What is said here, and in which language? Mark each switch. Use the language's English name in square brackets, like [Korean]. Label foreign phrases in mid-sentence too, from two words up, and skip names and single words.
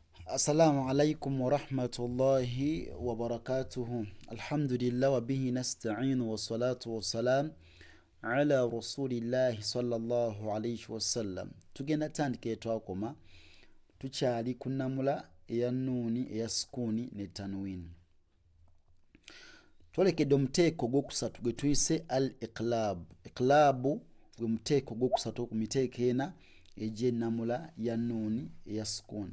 [Arabic] السلام عليكم ورحمة الله وبركاته. الحمد لله وبه نستعين والصلاة والسلام على رسول الله صلى الله عليه وسلم. [Ganda] Tugenda tandika twakoma tukyali kunamula eya nuuni eya sukuni ne tanwin. Twolekedde omuteeko gw'okusatu gwe tuyise [Arabic] الإقلاب. [Ganda] Iqlabu gwe muteeko gw'okusatu ku miteeko ena egy'ennamula ya nuuni eya sukuni.